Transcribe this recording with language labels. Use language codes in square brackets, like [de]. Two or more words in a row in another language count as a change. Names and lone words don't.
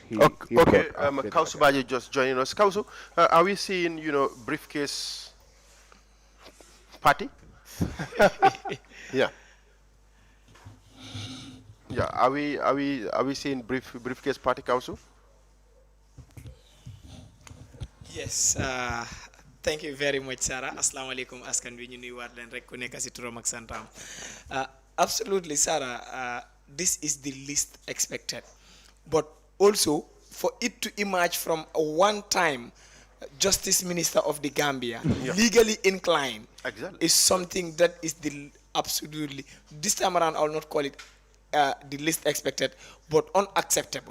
[en] Kausu Baji just joining us. Kausu, are we seeing briefcase party? Yeah. Are we seeing briefcase party, Kausu? Yes. Thank you very much, Sarah. [ar] Assalamu alaikum, [wo] askan wi ñu nuyu waat leen rek ku nekk ci turam ak santam. [en] Absolutely, Sarah. This is the least expected, but also for it to emerge from a one-time Justice Minister of the Gambia, legally inclined, is something that is the absolutely, this time around I will not call it the least expected, but unacceptable.